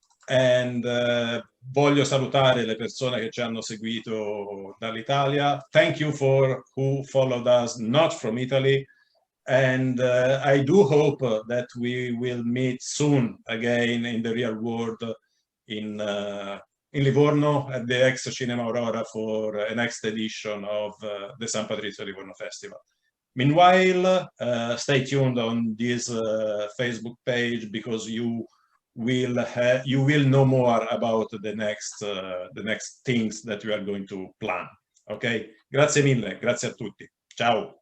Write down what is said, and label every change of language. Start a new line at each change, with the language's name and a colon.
Italian: and voglio salutare le persone che ci hanno seguito dall'Italia.
English: Thank you for who followed us not from Italy. And I do hope that we will meet soon again in the real world in Livorno at the Ex Cinema Aurora for a next edition of the San Patrizio Livorno Festival. Meanwhile, stay tuned on this Facebook page, because you will know more about the next things that we are going to plan. Ok?
Italian: Grazie mille, grazie a tutti. Ciao.